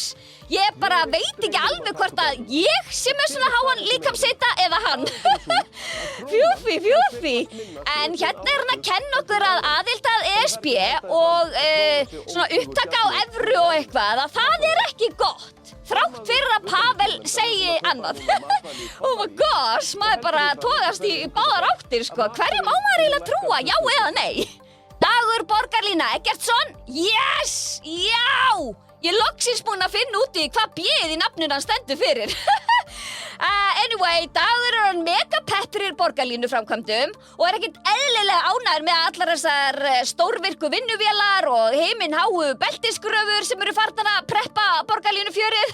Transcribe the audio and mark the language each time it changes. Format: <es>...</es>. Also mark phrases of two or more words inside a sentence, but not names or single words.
<is>Ég bara veit ekki alveg hvort að ég sé með svona háan líkamshita eða hann. Fjúfi. En hérna er hann að kenna okkur að aðild að ESB og svona upptaka á evru og eitthvað, að það er ekki gott. Þrátt fyrir að Pavel segi annað.</is> <en>Oh my gosh,</en> <is>maður bara togast í báðar áttir, sko. Hverju má maður eiginlega trúa, já eða nei? Dagur Borgarlína Eggertsson, yes, já! Ég loksins búin að finna út í hvað bjöð í nafninu hann stendur fyrir. Anyway, Dagur er hann mega peppir Borgarlínu framkvæmdum og er ekkert eðlilega ánægður með allar þessar stórvirku vinnuvélar og himinháu beltisgröfur sem eru farnar að preppa Borgarlínu fjörið.</is>